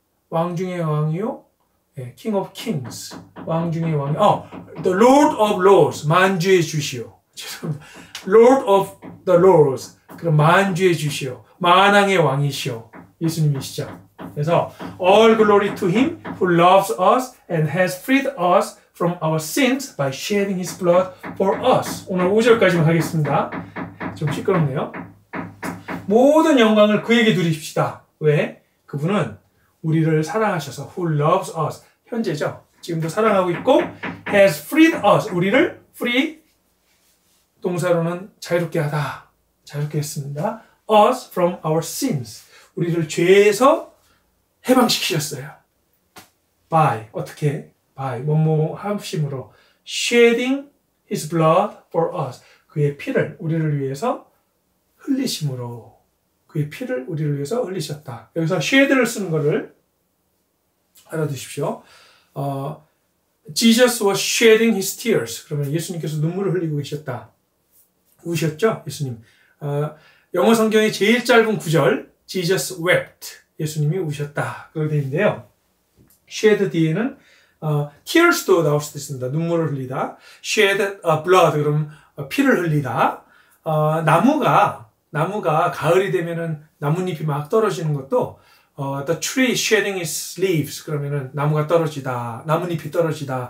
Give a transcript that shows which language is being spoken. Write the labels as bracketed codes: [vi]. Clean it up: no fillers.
[ko] 왕 중의 왕이요, King of Kings, 왕 중의 왕이, [en] the Lord of Lords, [ko] 만주의 주시오. 죄송합니다. [en] Lord of the Lords, [ko] 그럼 만주의 주시오, 만왕의 왕이시오. 예수님이시죠. 그래서 [en] all glory to Him who loves us and has freed us from our sins by shedding His blood for us. [ko] 오늘 5절까지만 하겠습니다. 좀 시끄럽네요. 모든 영광을 그에게 드립시다. 왜? 그분은 우리를 사랑하셔서 [en] who loves us, [ko] 현재죠. 지금도 사랑하고 있고 [en] has freed us, [ko] 우리를 free, 동사로는 자유롭게 하다, 자유롭게 했습니다. [en] us from our sins, [ko] 우리를 죄에서 해방시키셨어요. by, 어떻게? by, 뭐뭐 하심으로 [en] shedding his blood for us, [ko] 그의 피를 우리를 위해서 흘리심으로, 그의 피를 우리를 위해서 흘리셨다. 여기서 shed를 쓰는 거를 알아두십시오. [en] Jesus was shedding his tears. [ko] 그러면 예수님께서 눈물을 흘리고 계셨다. 우셨죠? 예수님. 영어 성경의 제일 짧은 구절, [en] Jesus wept. [ko] 예수님이 우셨다. 그렇게 되어 있는데요. shed 뒤에는 tears도 나올 수도 있습니다. 눈물을 흘리다. shed blood, 그럼 피를 흘리다. 나무가 가을이 되면은 나뭇잎이 막 떨어지는 것도 [en] the tree shedding its leaves, [ko] 그러면은 나무가 떨어지다, 나뭇잎이 떨어지다.